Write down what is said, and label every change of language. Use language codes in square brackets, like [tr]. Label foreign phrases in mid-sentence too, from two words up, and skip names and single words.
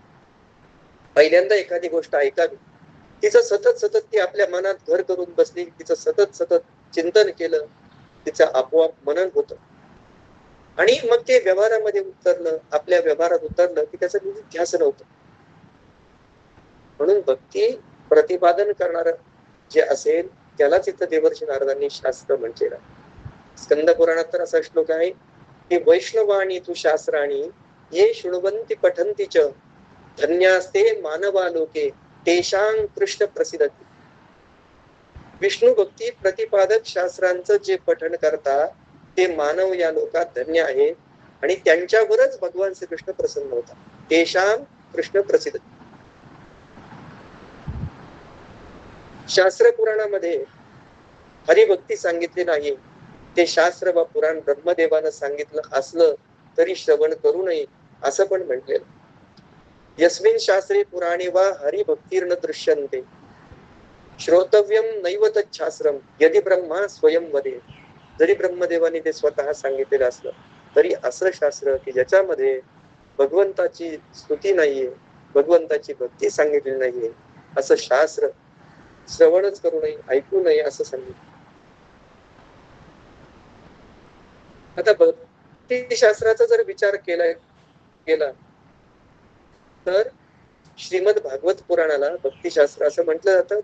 [mr] पहिल्यांदा एखादी गोष्ट ऐकावी, तिचं सतत ती आपल्या मनात घर करून बसली, तिचं सतत चिंतन केलं, तिचं आपोआप मनन होतं आणि मग ते व्यवहारामध्ये उतरलं, आपल्या व्यवहारात उतरलं की त्याचं निधिध्यासन होतं. म्हणून भक्ती प्रतिपादन करणार जे असेल त्यालाच इथं देवर्षी नारदांनी शास्त्र म्हटलेलं आहे. स्कंद पुराणात तर असा श्लोक आहे की [sa] वैष्णवाणी तू शास्त्राणी ये शृण्वन्ति पठन्ति च धन्यास्ते मानवा लोके तेषां कृष्ण प्रसिद्धती. [mr] विष्णू भक्ती प्रतिपादक शास्त्रांचं जे पठण करतात ते मानव या लोकात धन्य आहेत आणि त्यांच्यावरच भगवान श्रीकृष्ण प्रसन्न होतात. [sa] तेषां कृष्ण प्रसिद्धती. [mr] शास्त्र पुराणामध्ये हरिभक्ती सांगितली नाही, ते शास्त्र व पुराण ब्रह्मदेवानं सांगितलं असलं तरी श्रवण करू नये असं पण म्हटलेलं. [sa] यस्मिन शास्त्रे पुराणे वा हरिभक्तीर्न दृश्यन्ते श्रोतव्यम नैव तच्छास्त्रम यदि ब्रह्मा स्वयं वदे. [mr] जरी ब्रह्मदेवाने ते स्वतः सांगितलेलं असलं तरी असं शास्त्र की ज्याच्यामध्ये भगवंताची स्तुती नाहीये, भगवंताची भक्ती सांगितलेली नाहीये, असं शास्त्र श्रवणच करू नये, ऐकू नये असं सांगितलं. आता भक्ती शास्त्राचा जर विचार केला तर श्रीमद भागवत पुराणाला भक्तिशास्त्र असं म्हटलं जातं.